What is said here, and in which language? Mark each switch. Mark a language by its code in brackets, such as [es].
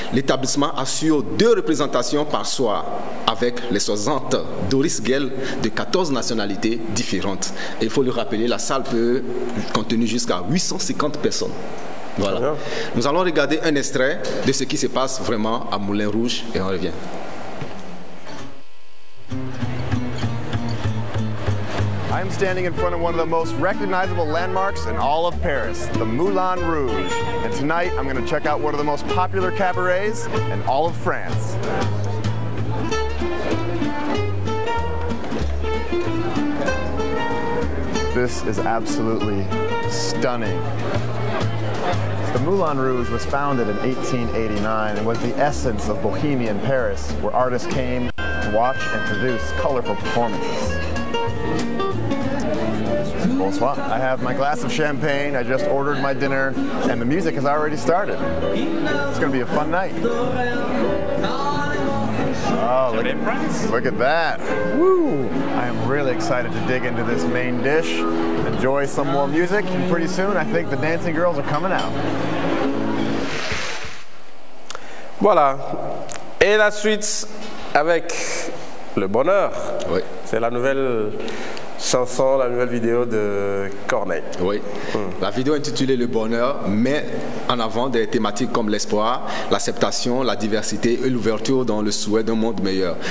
[fr] L'établissement assure 2 représentations par soir avec les 60 Doris Gell de 14 nationalités différentes. Et il faut le rappeler, la salle peut contenir jusqu'à 850 personnes. Voilà. Nous allons regarder un extrait de ce qui se passe vraiment à Moulin Rouge et on revient. [en] I'm standing in front of one of the most recognizable landmarks in all of Paris, the Moulin Rouge. And tonight, I'm going to check out one of the most popular cabarets in all of France. This is absolutely stunning. The Moulin Rouge was founded in 1889 and was the essence of Bohemian Paris, where artists came to watch and produce colorful performances. [fr] Bonsoir. [en] I have my glass of champagne, I just ordered my dinner, and the music has already started. It's going to be a fun night. Oh, look at that. Woo! I am really excited to dig into this main dish, enjoy some more music, and pretty soon I think the dancing girls are coming out. [fr] Voilà. Et la suite avec Le Bonheur. Oui. C'est la nouvelle chanson, la nouvelle vidéo de Corneille. Oui. La vidéo intitulée Le Bonheur met en avant des thématiques comme l'espoir, l'acceptation, la diversité et l'ouverture dans le souhait d'un monde meilleur.